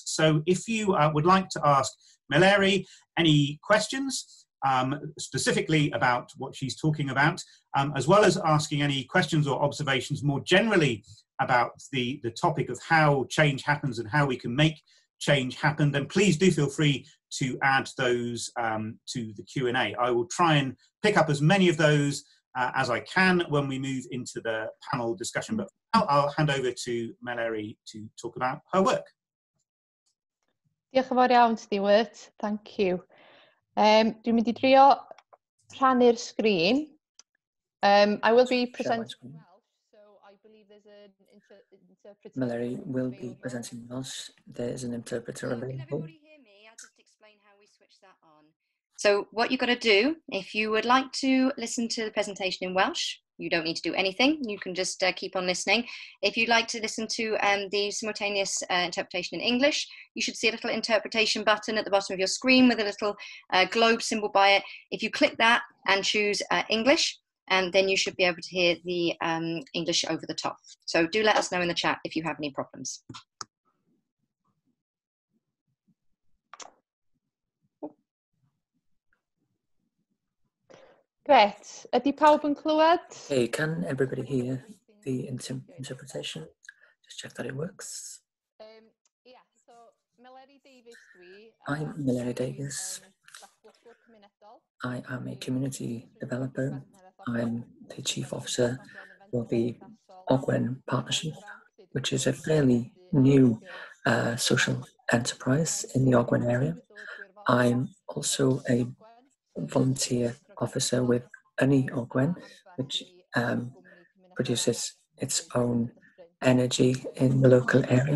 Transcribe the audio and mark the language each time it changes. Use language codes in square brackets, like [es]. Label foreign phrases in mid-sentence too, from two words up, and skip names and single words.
[en] So if you would like to ask Mallory any questions, specifically about what she's talking about, as well as asking any questions or observations more generally about the topic of how change happens and how we can make change happen, then please do feel free to add those to the Q&A. I will try and pick up as many of those as I can when we move into the panel discussion. But now I'll hand over to Mallory to talk about her work. [cy] Diolch yn fawr iawn, Stuart. [en] Thank you. [cy] Dwi'n mynd I drio rhannu'r sgrin. [en] I will be presenting Welsh, so I believe there's an interpreter. Mallory will be presenting Welsh. There is an interpreter available. Can everybody hear me? I'll just explain how we switch that on. So what you've got to do, if you would like to listen to the presentation in Welsh, you don't need to do anything. You can just keep on listening. If you'd like to listen to the simultaneous interpretation in English, you should see a little interpretation button at the bottom of your screen with a little globe symbol by it. If you click that and choose English, and then you should be able to hear the English over the top. So do let us know in the chat if you have any problems. [cy] Gret. Ydy pawb yn clywed? [en] Hey, can everybody hear the interpretation? Just check that it works. [cy] Yeah, so Mallory Davies dwi. [en] I'm Mallory Davies. I am a community developer. I'm the Chief Officer for the Ogwen Partnership, which is a fairly new social enterprise in the Ogwen area. I'm also a volunteer officer with Ogwen, which produces its own energy in the local area.